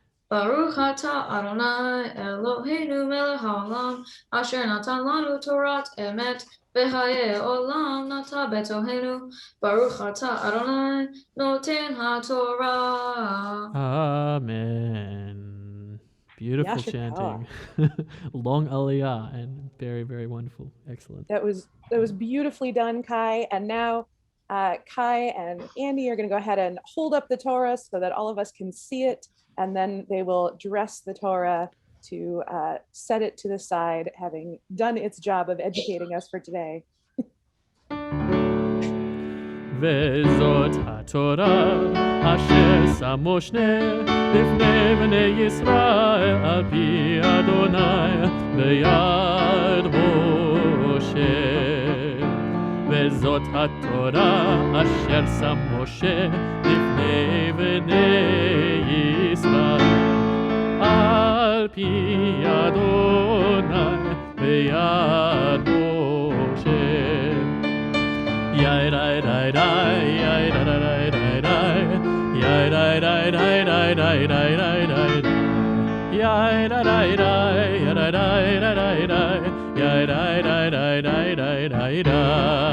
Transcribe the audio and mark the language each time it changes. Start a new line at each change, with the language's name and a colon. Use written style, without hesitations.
Hebrew: ברוך אתה אדוני אלוהינו מלך העולם, אשר נתן לנו תורת אמת, וחיי עולם נטע בתוכנו. ברוך אתה אדוני נותן התורה.
English: Amen. Beautiful Yasher chanting. Long aliyah and very, very wonderful. Excellent. That was beautifully done, Kai. And now Kai and Andy are going to go ahead and hold up the Torah so that all of us can see it. And then they will dress the Torah to set it to the side, having done its job of educating us for today.
Hebrew: וזאת התורה אשר שם משה לפני בני ישראל על פי אדוני ביד משה. וזאת התורה אשר שם משה לפני בני ישראל על פי אדוני ביד משה. Yai dai dai dai, yai dai dai dai dai, yai dai dai dai dai dai dai dai dai, yai dai dai dai, yai dai dai dai dai, yai dai dai dai dai dai dai dai,